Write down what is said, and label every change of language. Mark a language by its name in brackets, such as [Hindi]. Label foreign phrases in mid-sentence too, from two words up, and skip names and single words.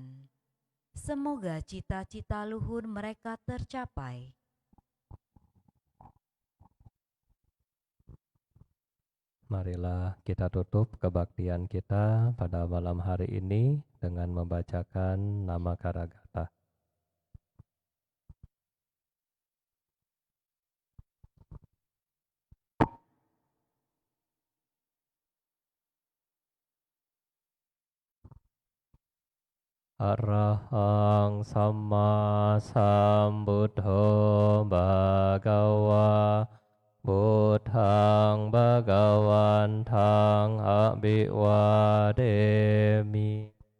[Indonesian] Semoga cita-cita luhur mereka tercapai. Marilah kita tutup kebaktian kita pada malam hari ini dengan membacakan nama Karagata. [Pali] Arahang Samma Sambuddho Bhagava Buddhang Bhagavantang Abhivademi.